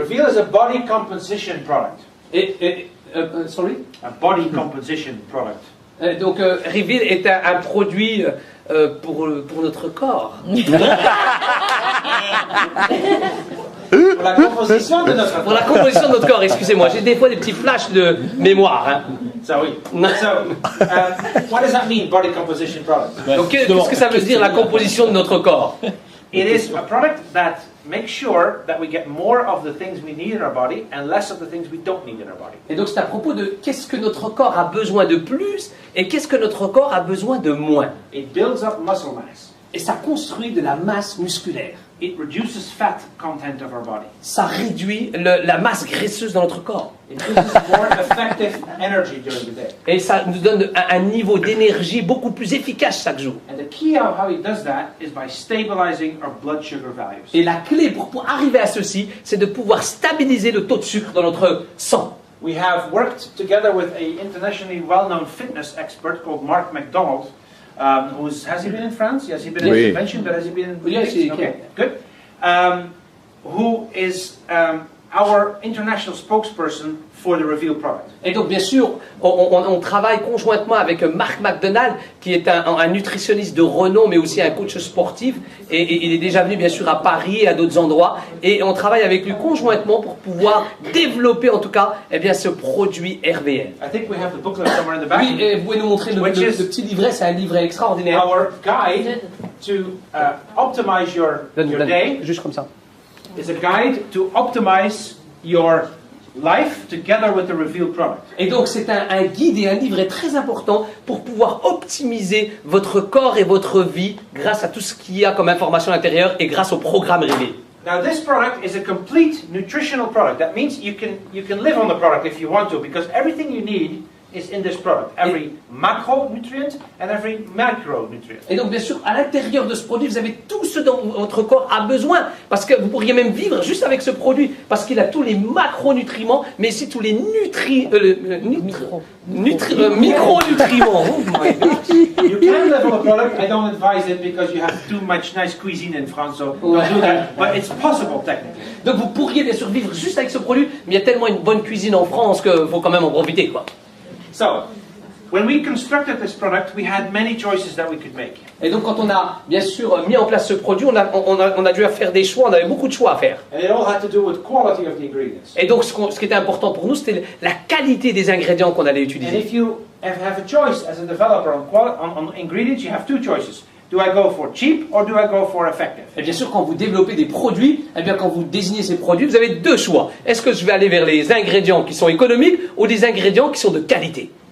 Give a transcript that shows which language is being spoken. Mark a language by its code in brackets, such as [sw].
[en] Reveal is a body composition product. Sorry? A body composition product. [fr] Donc, Reveal est un produit pour notre corps. Pour la composition de notre Pour la composition de notre corps, excusez-moi. J'ai des fois des petits flashs de mémoire. Hein. Ça oui. [en] So, what does that mean, body composition product? [fr] Donc, qu'est-ce que ça veut dire, la composition de notre corps? [en] It is a product that makes sure that we get more of the things we need in our body and less of the things we don't need in our body. [fr] Et donc, c'est à propos de qu'est-ce que notre corps a besoin de plus et qu'est-ce que notre corps a besoin de moins. [en] It builds up muscle mass. [fr] Et ça construit de la masse musculaire. [en] It reduces fat content of our body. [fr] Ça réduit la masse graisseuse dans notre corps. [en] It gives us more effective energy during the day. [fr] Et ça nous donne un niveau d'énergie beaucoup plus efficace chaque jour. [en] And the key of how it does that is by stabilizing our blood sugar values. [fr] Et la clé pour arriver à ceci, c'est de pouvoir stabiliser le taux de sucre dans notre sang. [en] we have worked together with an internationally well-known fitness expert called Mark McDonald, has he been in France? Yes, he's been in [fr] Oui. [en] convention, but has he been in? Yes, he okay, can. good. Who is our international spokesperson for the Reveal product. [fr] Et donc, bien sûr, on travaille conjointement avec Mark McDonald, qui est un nutritionniste de renom, mais aussi un coach sportif. Et il est déjà venu, bien sûr, à Paris et à d'autres endroits. Et on travaille avec lui conjointement pour pouvoir développer, en tout cas, eh bien, ce produit RVL. [en] I think we have the booklet somewhere in the back. [fr] Oui, et vous pouvez nous montrer le petit livret, c'est un livret extraordinaire. [en] Our guide to optimize your day [fr] Juste comme ça. [en] is a guide to optimize your life together with the Reveal product. [fr] Et donc c'est un guide et un livret très important pour pouvoir optimiser votre corps et votre vie grâce à tout ce qu'il y a comme information à l'intérieur et grâce au programme Réveil. [en] Now this product is a complete nutritional product. That means you can live on the product if you want to, because everything you need is in this product. Every macronutrient and every micronutrient. [fr] Et donc bien sûr, à l'intérieur de ce produit, vous avez tout ce dont votre corps a besoin. Parce que vous pourriez même vivre juste avec ce produit. Parce qu'il a tous les macronutriments, mais aussi tous les micronutriments. [en] Oh my God. You can live on the product. I don't advise it because you have too much nice cuisine in France, so don't do that. But it's possible technically. [fr] Donc vous pourriez bien sûr vivre juste avec ce produit, mais il y a tellement une bonne cuisine en France qu'il faut quand même en profiter, quoi. [en] So, when we constructed this product, we had many choices that we could make. [fr] Et donc quand on a bien sûr mis en place ce produit, on a dû faire des choix, on avait beaucoup de choix à faire. [en] And it all had to do with quality of the ingredients. [fr] Et donc ce qui était important pour nous, c'était la qualité des ingrédients qu'on allait [en] And [fr] utiliser. [en] if you have a choice as a developer on ingredients, you have two choices. Do I go for cheap or do I go for effective? [fr] Et bien sûr, quand vous développez des produits, eh bien quand vous désignez ces produits, vous avez deux choix. Est-ce que je vais aller vers les ingrédients qui sont économiques ou des ingrédients qui sont de qualité?